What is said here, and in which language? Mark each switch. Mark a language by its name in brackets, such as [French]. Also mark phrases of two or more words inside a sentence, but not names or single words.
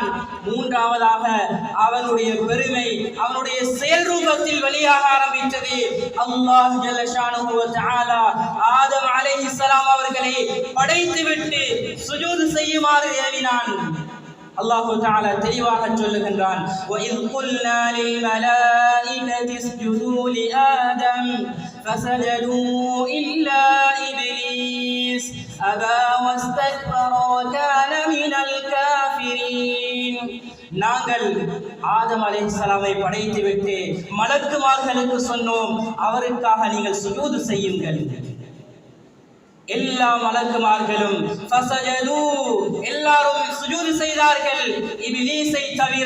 [Tamil] மூன்றாவதாக அவனுடைய பெருமை அவனுடைய செயல் ரூபத்தில் வெளியாக ஆரம்பித்தது. [Arabic] الله جل شأنه وتعالى [Tamil] ஆதம் அலைஹிஸ்ஸலாம் அவர்களை படைத்துவிட்டு சுஜூத் செய்யுமாறு ஏவினான். அல்லாஹ் தஆலா தெளிவாக சொல்லுகின்றான், [Arabic] وَإِذْ قُلْنَا لِلْمَلَائِكَةِ اسْجُدُوا لِآدَمَ فَسَجَدُوا إِلَّا إِبْلِيسَ أَبَى وَاسْتَكْبَرَ وَكَانَ مِنَ الْكَافِرِينَ. [Tamil] நாங்கள் ஆதம் அலைஹிஸ்ஸலாமை படைத்துவிட்டு மலக்குமார்களுக்கு சொன்னோம், அவருக்காக நீங்கள் சுஜூத் செய்யுங்கள். எல்லா மலக்குமார்களும் ஃபஸஜது, எல்லாரும் சுஜூத் செய்தார்கள், இப்லீஸை தவிர.